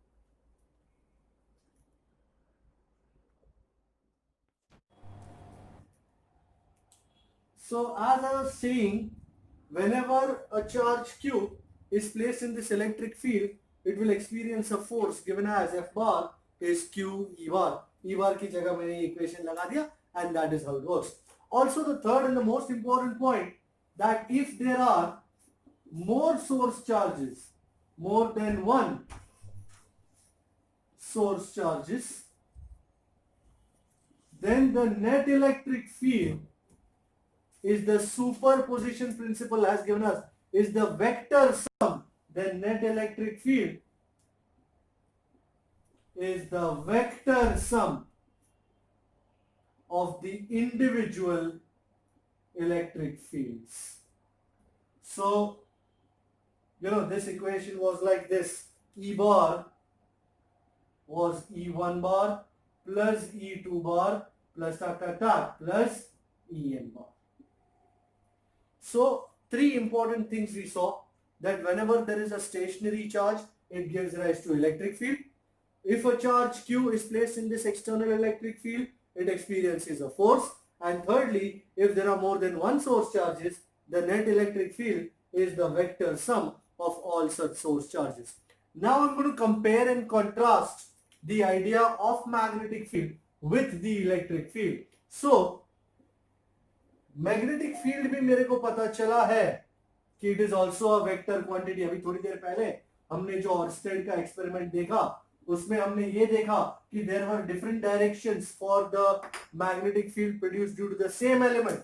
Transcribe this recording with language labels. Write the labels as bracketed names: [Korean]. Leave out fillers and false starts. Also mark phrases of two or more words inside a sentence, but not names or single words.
[English] So as I was saying, whenever a charge q is placed in this electric field, it will experience a force given as F bar is Q E bar. [Hindi] E bar की जगह मैंने equation लगा दिया, [English] and that is how it works. Also, the third and the most important point, that if there are more source charges, more than one source charges, then the net electric field is the superposition principle has given us, is the vector sum. The net electric field is the vector sum of the individual electric fields. So, this equation was like this. E bar was E1 bar plus E2 bar plus plus En bar. So three important things we saw, that whenever there is a stationary charge, it gives rise to electric field. If a charge q is placed in this external electric field, it experiences a force. And thirdly, if there are more than one source charges, the net electric field is the vector sum of all such source charges. Now I'm going to compare and contrast the idea of magnetic field with the electric field. So magnetic field [Hindi] भी मेरे को पता चला है कि [English] it is also a vector quantity. [Hindi] अभी थोड़ी देर पहले हमने जो ऑर्स्टेड का एक्सपेरिमेंट देखा, उसमें हमने ये देखा कि [English] there were different directions for the magnetic field produced due to the same element.